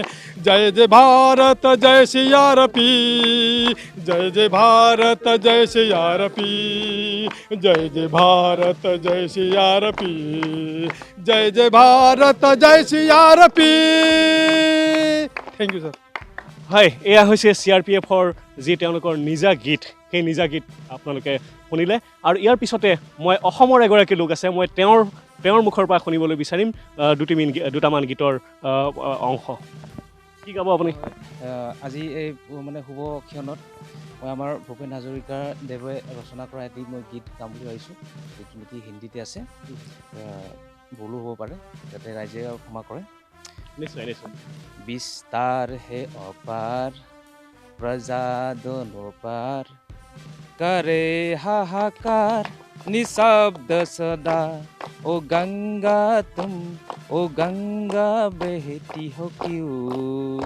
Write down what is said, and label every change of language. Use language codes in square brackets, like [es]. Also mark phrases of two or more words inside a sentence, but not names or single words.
[hi] जय जय भारत जय CRP, जय जय भारत जय CRP, जय जय भारत जय CRP, जय जय भारत जय CRP। [en] Thank you sir. [as] হয়, এয়া হৈছে CRPFৰ যি তেওঁলোকৰ নিজা গীত, সেই নিজা গীত আপোনালোকে শুনিলে। আৰু ইয়াৰ পিছতে মই অসমৰ এগৰাকী লোক আছে, মই তেওঁৰ মুখৰ পৰা শুনিবলৈ বিচাৰিম দুটামান গীতৰ অংশ। কি গাব আপুনি? আজি এই মানে শুভ ক্ষণত মই আমাৰ ভূপেন হাজৰিকাৰ দেৱে ৰচনা কৰা এটি মই গীত গাম বুলি ভাবিছোঁ, যিটো নেকি হিন্দীতে আছে, ভুলো হ'ব পাৰে, যাতে ৰাইজে ক্ষমা কৰে। নিশ্চয় নিশ্চয়। [hi] विस्तार है अपार, प्रजा दोनों पार, करे हाहाकार निशब्द सदा। ओ गंगा तुम, ओ गंगा बहती हो क्यों?